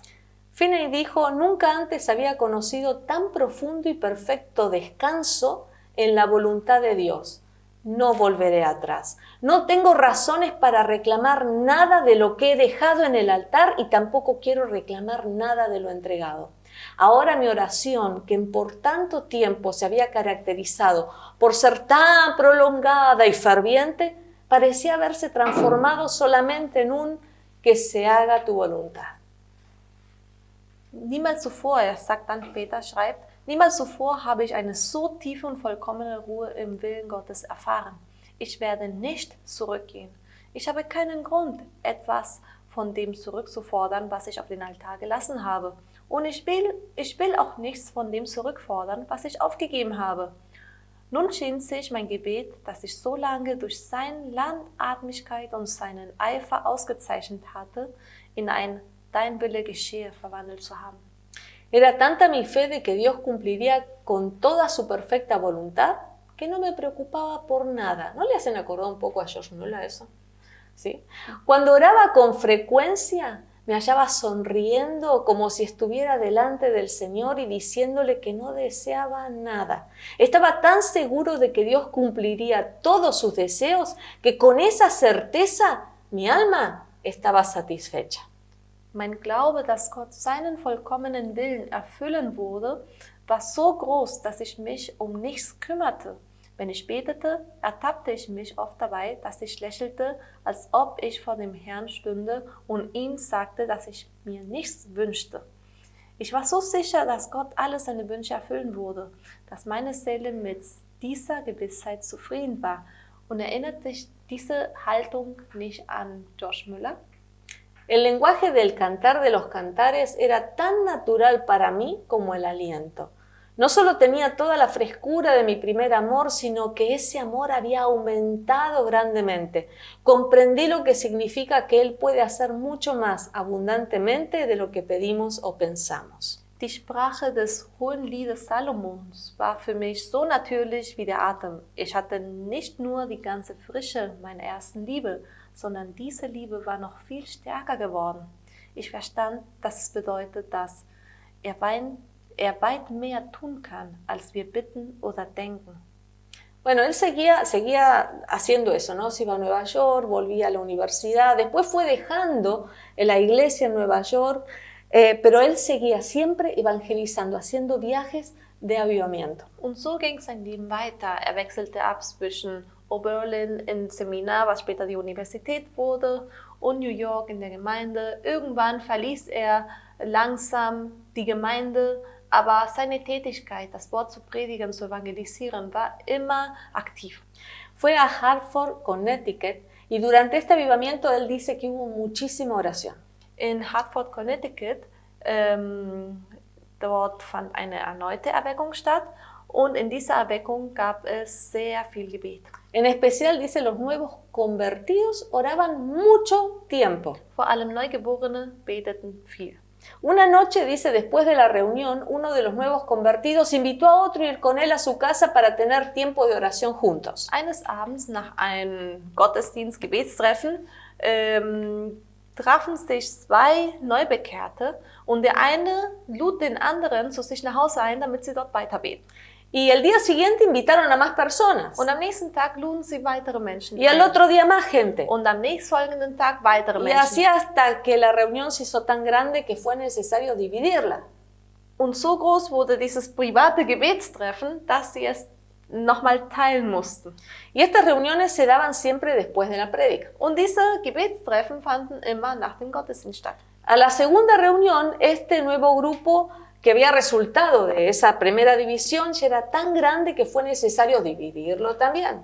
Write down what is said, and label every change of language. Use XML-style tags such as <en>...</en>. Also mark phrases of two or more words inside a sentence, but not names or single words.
<es>Finney dijo, nunca antes había conocido tan profundo y perfecto descanso en la voluntad de Dios. No volveré atrás. No tengo razones para reclamar nada de lo que he dejado en el altar y tampoco quiero reclamar nada de lo entregado. Ahora mi oración, que por tanto tiempo se había caracterizado por ser tan prolongada y ferviente, parecía haberse transformado solamente en un que se haga tu voluntad.</es> <de>Niemals zuvor, er sagt dann später, schreibt, niemals zuvor habe ich eine so tiefe und vollkommene Ruhe im Willen Gottes erfahren. Ich werde nicht zurückgehen. Ich habe keinen Grund, etwas von dem zurückzufordern, was ich auf den Altar gelassen habe. Und ich will auch nichts von dem zurückfordern, was ich aufgegeben habe. Nun schien sich mein Gebet, das ich so lange durch seine Langatmigkeit und seinen Eifer ausgezeichnet hatte, in ein Dein Wille geschehe verwandelt zu haben.</de> <es>Era tanta mi fe de que Dios cumpliría con toda su perfecta voluntad que no me preocupaba por nada. ¿No le hacen acordar un poco a George Muller eso? ¿Sí? Cuando oraba con frecuencia, me hallaba sonriendo como si estuviera delante del Señor y diciéndole que no deseaba nada. Estaba tan seguro de que Dios cumpliría todos sus deseos que con esa certeza mi alma estaba satisfecha.</es> <de>Mein Glaube, dass Gott seinen vollkommenen Willen erfüllen würde, war so groß, dass ich mich um nichts kümmerte. Wenn ich betete, ertappte ich mich oft dabei, dass ich lächelte, als ob ich vor dem Herrn stünde und ihm sagte, dass ich mir nichts wünschte. Ich war so sicher, dass Gott alle seine Wünsche erfüllen würde, dass meine Seele mit dieser Gewissheit zufrieden war. Und erinnert dich diese Haltung nicht an George Müller?</de> <es>El lenguaje del cantar de los cantares era tan natural para mí como el aliento. No solo tenía toda la frescura de mi primer amor, sino que ese amor había aumentado grandemente. Comprendí lo que significa que Él puede hacer mucho más abundantemente de lo que pedimos o pensamos.</es> <de>Die Sprache des Hohen Liedes Salomons war für mich so natürlich wie der Atem. Ich hatte nicht nur die ganze Frische meiner ersten Liebe, sondern diese Liebe war noch viel stärker geworden. Ich verstand, dass es bedeutet, dass er weit mehr tun kann, als wir bitten oder denken.</de> <es>Bueno, él seguía haciendo eso, ¿no? Se iba a Nueva York, volvía a la universidad, después fue dejando la iglesia en Nueva York, pero él seguía siempre evangelizando, haciendo viajes de avivamiento.</es> <de>Und so ging sein Leben weiter. Er wechselte ab zwischen Oberlin ins Seminar, was später die Universität wurde, und New York in der Gemeinde. Irgendwann verließ er langsam die Gemeinde, aber seine Tätigkeit, das Wort zu predigen, zu evangelisieren, war immer aktiv.</de> <es>Fue a Hartford, Connecticut, y durante este avivamiento él dice que hubo muchísima oración.</es> <de>In Hartford, Connecticut, dort fand eine erneute Erweckung statt und in dieser Erweckung gab es sehr viel Gebet.</de> <es>En especial, dice, los nuevos convertidos oraban mucho tiempo.</es> <de>Vor allem Neugeborene beteten viel.</de> <es>Una noche, dice, después de la reunión, uno de los nuevos convertidos invitó a otro a ir con él a su casa para tener tiempo de oración juntos.</es> <de>Eines Abends nach einem Gottesdienst, Gebetstreffen, trafen sich zwei Neubekehrte und der eine lud den anderen zu sich nach Hause ein, damit sie dort weiter beten.</de> <es>Y el día siguiente invitaron a más personas.</es> <de>Und am nächsten Tag luden sie weitere Menschen</de> <es>Y al otro día más gente.</es> <de>Und am nächstfolgenden Tag weitere</de> <es>Y</es> <de>Menschen.</de> <es>así hasta que la reunión se hizo tan grande que fue necesario dividirla.</es> <de>Und so groß wurde dieses private Gebetstreffen, dass sie es nochmal teilen mussten.</de> <es>Y estas reuniones se daban siempre después de la prédica.</es> <de>Und diese Gebetstreffen fanden immer nach dem Gottesdienst statt.</de> <es>A la segunda reunión, este nuevo grupo que había resultado de esa primera división ya era tan grande que fue necesario dividirlo también.</es>